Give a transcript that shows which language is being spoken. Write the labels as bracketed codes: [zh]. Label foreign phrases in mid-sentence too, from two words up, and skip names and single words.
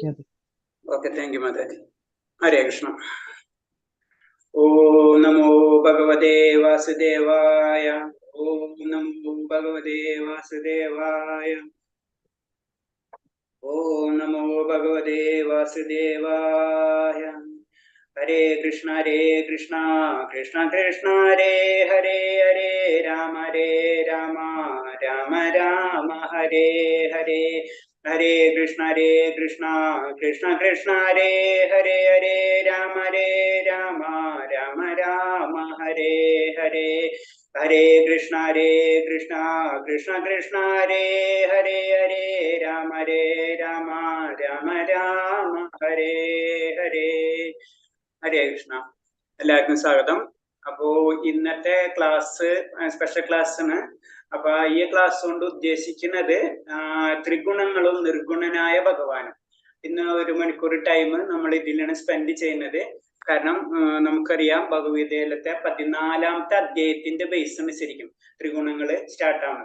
[ml] ഓക്കെ, [en] thank you [ml] മാതാജി. [sa] हरे कृष्ण. ॐ नमो भगवते वासुदेवाय. ॐ नमो भगवते वासुदेवाय. ॐ नमो भगवते वासुदेवाय. हरे कृष्ण कृष्ण कृष्ण हरे हरे हरे राम राम राम हरे हरे. हरे कृष्ण कृष्ण कृष्ण हरे हरे हरे राम राम राम हरे हरे. हरे कृष्ण कृष्ण कृष्ण हरे हरे हरे राम राम राम हरे हरे. हरे कृष्ण. [ml] എല്ലാവർക്കും സ്വാഗതം. അപ്പോ ഇന്നത്തെ ക്ലാസ് [en] special class [ml] ആണ്. അപ്പൊ ഈ ക്ലാസ് കൊണ്ട് ഉദ്ദേശിക്കുന്നത് ത്രിഗുണങ്ങളും നിർഗുണനായ ഭഗവാനും. ഇന്ന് 1 മണിക്കൂർ ടൈം നമ്മൾ ഇതിലാണ് സ്പെൻഡ് ചെയ്യുന്നത്. കാരണം നമുക്കറിയാം ഭഗവത്ഗീതയിലത്തെ 14ാമത്തെ അധ്യായത്തിന്റെ ബേസ് അനുസരിക്കും ത്രിഗുണങ്ങള് സ്റ്റാർട്ടാണ്.